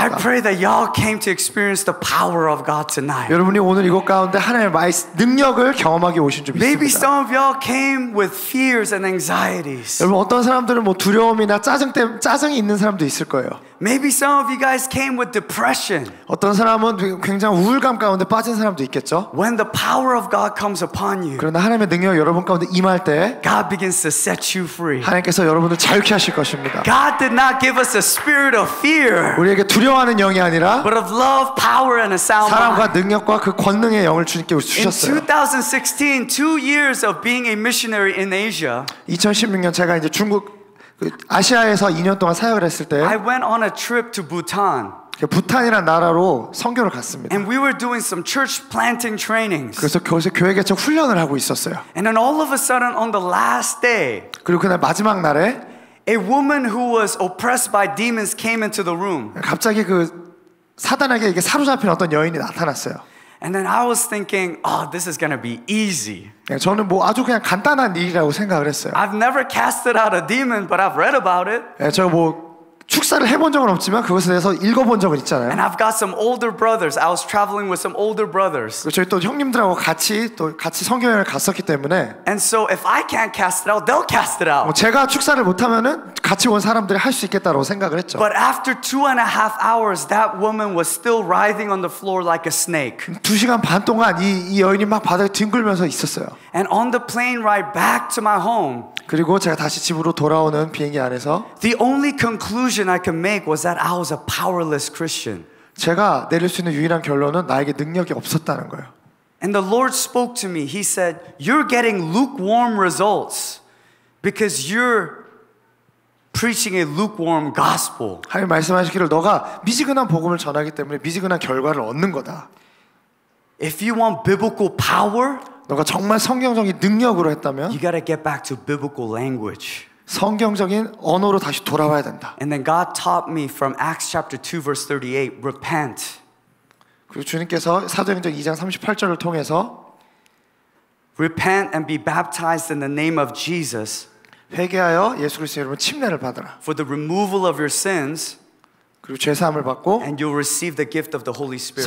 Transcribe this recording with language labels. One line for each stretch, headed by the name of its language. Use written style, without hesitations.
English: I pray that y'all came to experience the power of God tonight.
Korean: 여러분이 오늘 이곳 가운데 하나님의 능력을 경험하기 오신 줄
English: Maybe
Korean: 믿습니다.
English: some of y'all came with fears and anxieties.
Korean: 여러분 어떤 사람들은 뭐 두려움이나 짜증이 있는 사람도 있을 거예요.
English: Maybe some of you guys came with depression.
Korean: 어떤 사람은 굉장히 우울감 가운데 빠진 사람도 있겠죠.
English: When the power of God comes upon you,
Korean: 그러나 하나님의 능력이 여러분 가운데 임할 때
English: God begins to set you free.
Korean: 하나님께서 여러분을 자유케 하실 것입니다.
English: God did not give us a spirit of fear,
Korean: 우리에게 두려워하는 영이 아니라
English: but of love, power, and a sound
Korean: 사랑과
English: mind.
Korean: 능력과 그 권능의 영을 주님께
English: In
Korean: 주셨어요.
English: 2016, 2 years of being a missionary in Asia,
Korean: 2016년 제가 이제 아시아에서 2년 동안 사역을 했을 때
English: I went on a trip to Bhutan.
Korean: 부탄이라는 나라로 선교를 갔습니다.
English: And we were doing some church planting trainings.
Korean: 그래서 거기서 교회 개척 훈련을 하고 있었어요.
English: And then all of a sudden on the last day,
Korean: 그리고 그날 마지막 날에
English: a woman who was oppressed by demons came into the room.
Korean: 갑자기 그 사단에게 이게 사로잡힌 어떤 여인이 나타났어요.
English: And then I was thinking, oh, this is going to be easy.
Korean: 저는 뭐 아주 그냥 간단한 일이라고 생각을 했어요.
English: I've never casted out a demon, but I've read about it.
Korean: 제가 뭐 축사를 해본 적은 없지만 그것에 대해서 읽어본 적은 있잖아요.
English: And I've got some older brothers. I was traveling with some older brothers.
Korean: 저희 또 형님들하고 같이 성교여행을 갔었기 때문에
English: And so if I can't cast it out, they'll cast it out.
Korean: 제가 축사를 못하면은 같이 온 사람들이 할 수 있겠다고 생각을 했죠.
English: But after 2.5 hours, that woman was still writhing on the floor like a snake.
Korean: 2시간 반 동안 이 여인이 막 바닥에 뒹굴면서 있었어요.
English: And on the plane ride back to my home,
Korean: 그리고 제가 다시 집으로 돌아오는 비행기 안에서
English: the only conclusion I could make was that I was a powerless Christian.
Korean: 제가 내릴 수 있는 유일한 결론은 나에게 능력이 없었다는 거예요.
English: And the Lord spoke to me. He said, "You're getting lukewarm results because you're preaching a lukewarm gospel."
Korean: 하나님 말씀하시기를 너가 미지근한 복음을 전하기 때문에 미지근한 결과를 얻는 거다.
English: If you want biblical power,
Korean: 너가 정말 성경적인 능력으로 했다면
English: you got to get back to biblical language.
Korean: 성경적인 언어로 다시 돌아와야 된다.
English: And then God taught me from Acts chapter 2 verse 38, repent.
Korean: 그리고 주님께서 사도행전 2장 38절을 통해서
English: Repent and be baptized in the name of Jesus
Korean: 회개하여 예수 그리스도의 이름으로 침례를 받으라.
English: for the removal of your sins,
Korean: 그리고 죄 사함을 받고
English: and you'll receive the gift of the Holy Spirit.